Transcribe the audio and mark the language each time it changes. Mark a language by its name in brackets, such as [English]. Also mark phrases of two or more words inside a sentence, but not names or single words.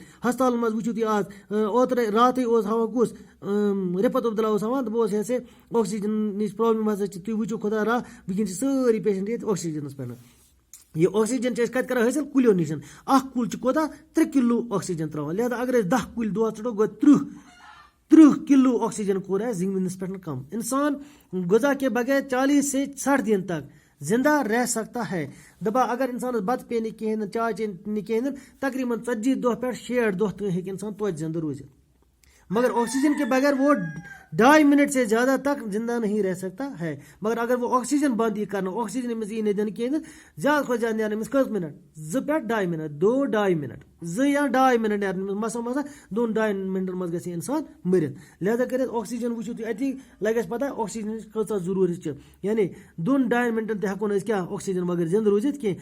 [Kashmiri] ہسپتالَن منٛز وٕچھِو تُہۍ آز اوترٕ راتھٕے اوس ہاوان کُس رِفت عبداللہ اوس ہاوان دَپان اوس یہِ ہسا آکسیجنٕچ پرابلِم ہسا چھِ. تُہۍ وٕچھِو خۄدا راہ وٕنکیٚن چھِ سٲری پیشنٹ ییٚتہِ آکسیجنَس پٮ۪ٹھ. یہِ آکسیجن چھِ أسۍ کَتہِ کران حٲصِل کُلیو نِش. اکھ کُل چھُ کوتاہ 3 کِلوٗ آکسیجن تراوان. لہذا اگر أسۍ 10 کُلۍ دۄہس ژَٹو گوٚو 30 کِلوٗ آکسیجن کوٚر اَسہِ زمینس پٮ۪ٹھ کم. [Urdu] انسان غذا کے بغیر 40 سے 60 دن تک زندہ رہ سکتا ہے. [Kashmiri] دَپان اگر اِنسانَس بَتہٕ پیٚیہِ نہٕ کِہینۍ نہٕ چاے چیٚیہِ نہٕ کِہینۍ نہٕ تقریٖباً 40 دۄہ پٮ۪ٹھ 60 دۄہ تام ہیٚکہِ اِنسان توتہِ زندہ روٗزِتھ. [Urdu] مگر آکسیجن کے بغیر وہ 2.5 منٹ سے زیادہ تک زندہ نہیں رہ سکتا ہے. مگر اگر وہ آکسیجن بند [Kashmiri] یی کرنہٕ آکسیجن أمِس یی نہٕ دِنہٕ کِہینۍ نہٕ زیادٕ کھۄتہٕ زیادٕ نیرن أمِس کٔژ مِنٹ 2 پٮ۪ٹھ 2.5 منٹ 2.5 منٹ 2 یا 2.5 منٹ نیرن أمِس مسا 2.5 منٹن منٛز گژھِ اِنسان مٔرِتھ. لہذا کٔرِتھ آکسیجن وٕچھِو تُہۍ اَتی لگہِ اَسہِ پتہ آکسیجنٕچ کۭژاہ ضروٗرت چھِ. یعنی 2.5 منٹن تہِ ہٮ۪کو نہٕ أسۍ کیٛاہ آکسیجن بغٲر زندٕ روٗزِتھ کینٛہہ.